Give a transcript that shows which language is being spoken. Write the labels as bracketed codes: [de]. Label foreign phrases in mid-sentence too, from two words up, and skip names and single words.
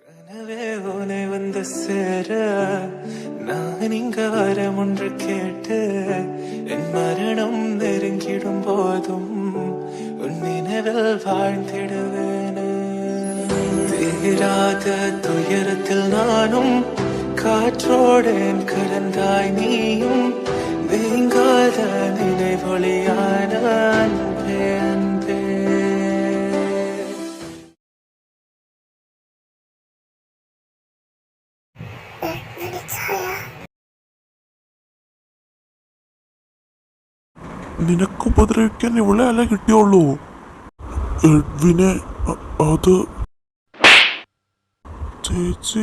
[ta] எனவே உன்னை வந்து சேர நான் இங்க வரம் ஒன்று கேட்டு என் மரணம் நெருங்கிடும் போதும் உன் நினைவில் வாழ்ந்திடுவேன். தீராத துயரத்தில் நானும் காற்றோடேன் கடந்தாய் நீயும் நீங்காத நினைவொளியான அன்பே அன்பே. [ml] നിനക്ക് ഉപദ്രവിക്കാൻ ഇവളെ അല്ല കിട്ടിയുള്ളൂ. എഡ്വിനെ അത് ചേച്ചി